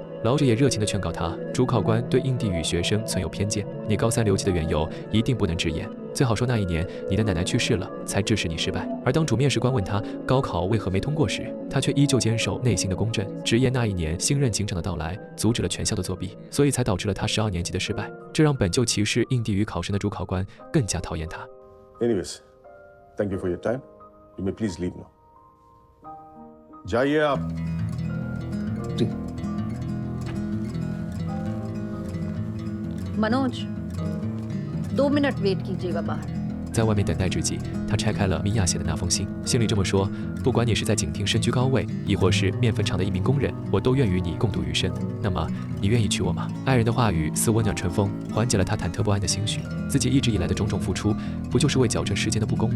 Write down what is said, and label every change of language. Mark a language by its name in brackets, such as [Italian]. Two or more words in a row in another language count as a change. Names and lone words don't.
[Chinese] 老者也热情地劝告他，主考官对印地语学生存有偏见，你高3留级的缘由一定不能直言，最好说那1年你的奶奶去世了，才致使你失败。而当主面试官问他高考为何没通过时，他却依旧坚守内心的公正，直言那1年新任警长的到来阻止了全校的作弊，所以才导致了他12年级的失败。这让本就歧视印地语考生的主考官更加讨厌他。 [English] Anyways, thank you for your time. You may please leave now. [Hindi] जाइए आप. मनोज 2 मिनट वेट कीजिएगा बाहर。 [Chinese] 在外面等待之际，他拆开了米娅写的那封信，信里这么说：不管你是在警厅身居高位，亦或是面粉厂的一名工人，我都愿与你共度余生。那么，你愿意娶我吗？爱人的话语似温暖春风，缓解了他忐忑不安的心绪。自己一直以来的种种付出，不就是为矫正世间的不公吗？